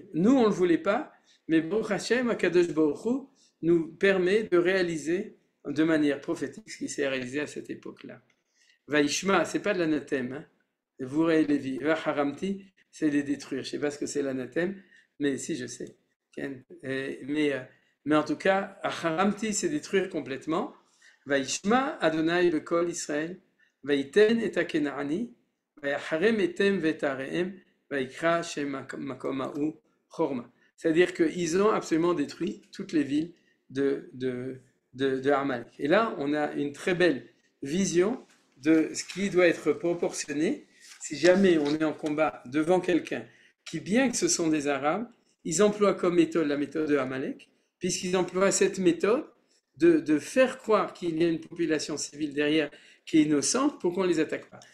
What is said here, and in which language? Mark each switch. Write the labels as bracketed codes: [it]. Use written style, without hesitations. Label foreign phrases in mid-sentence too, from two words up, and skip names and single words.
[fr] Nous, on ne le voulait pas, mais [he] ברוך השם, הקדוש ברוך הוא, [fr] nous permet de réaliser de manière prophétique ce qui s'est réalisé à cette époque-là. Vaishma, c'est pas de l'anathème, hein? Vous et Lévi. Vaharamti, c'est les détruire. Je ne sais pas ce que c'est l'anathème, mais si, je sais. Mais en tout cas, Haramti, c'est détruire complètement. [he] וישמע יהוה בקול ישראל, ויתן את הכנעני ויחרם אתהם ואת עריהם, ויקרא שם המקום ההוא חרמה. [fr] C'est-à-dire qu'ils ont absolument détruit toutes les villes de Amalek. Et là, on a une très belle vision de ce qui doit être proportionné si jamais on est en combat devant quelqu'un qui, bien que ce sont des Arabes, ils emploient comme méthode la méthode de Amalek, puisqu'ils emploient cette méthode de faire croire qu'il y a une population civile derrière qui est innocente pour qu'on ne les attaque pas.